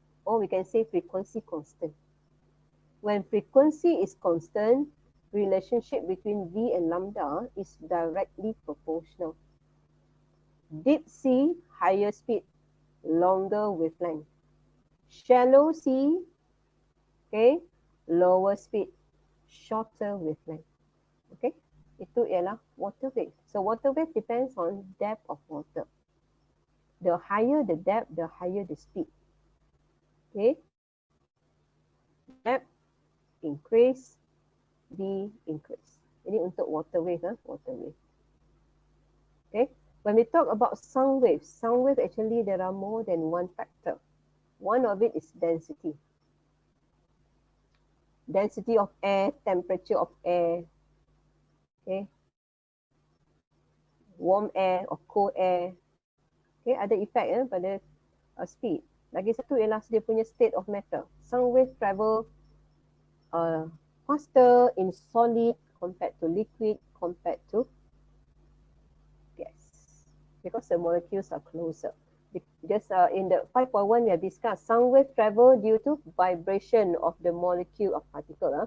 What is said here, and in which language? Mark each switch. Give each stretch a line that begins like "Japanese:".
English: Or we can say frequency constant. When frequency is constant, relationship between V and lambda is directly proportional. Deep sea, higher speed, longer wavelength. Shallow sea, okay, lower speed, shorter wavelength.
Malay: Okay, itu ialah water wave.
English: So water wave depends on depth of water. The higher the depth, the higher the speed. Okay, depth increase, V increase.
Malay: Ini untuk water wave, water wave.
English: Okay, when we talk about sound wave actually there are more than one factor. One of it is density. Density of air, temperature of air, okay, warm air or cold air, okay,
Malay: ada effect pada speed. Lagi satu ialah dia punya
English: state of matter. Sound wave travel faster in solid compared to liquid compared to gas because the molecules are closer. Because in the 5.1 we have discussed sound wave travel due to vibration of the molecule of particle.